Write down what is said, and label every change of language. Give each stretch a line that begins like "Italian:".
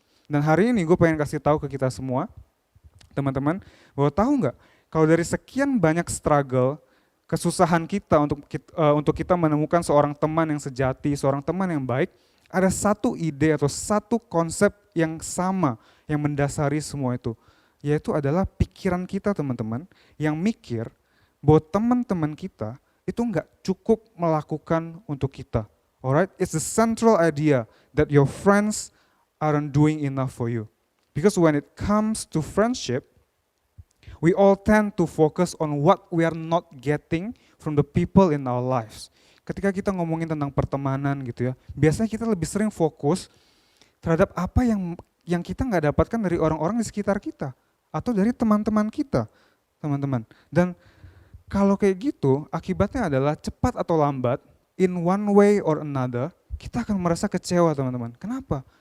Indonesian: Dan hari ini gue pengen kasih tahu ke kita semua, teman-teman, bahwa tahu nggak, kalau dari sekian banyak struggle, kesusahan kita untuk kita menemukan seorang teman yang sejati, seorang teman yang baik, ada satu ide atau satu konsep yang sama yang mendasari semua itu, yaitu adalah pikiran kita, teman-teman, yang mikir bahwa teman-teman kita itu nggak cukup melakukan untuk kita.
English: Alright, it's the central idea that your friends aren't doing enough for you. Because when it comes to friendship, we all tend to focus on what we are not getting from the people in our lives.
Indonesian: Ketika kita ngomongin tentang pertemanan gitu ya, biasanya kita lebih sering fokus terhadap apa yang kita nggak dapatkan dari orang-orang di sekitar kita atau dari teman-teman kita, teman-teman. Dan kalau kayak gitu, akibatnya adalah cepat atau lambat,
English: in one way or another,
Indonesian: kita akan merasa kecewa, teman-teman. Kenapa?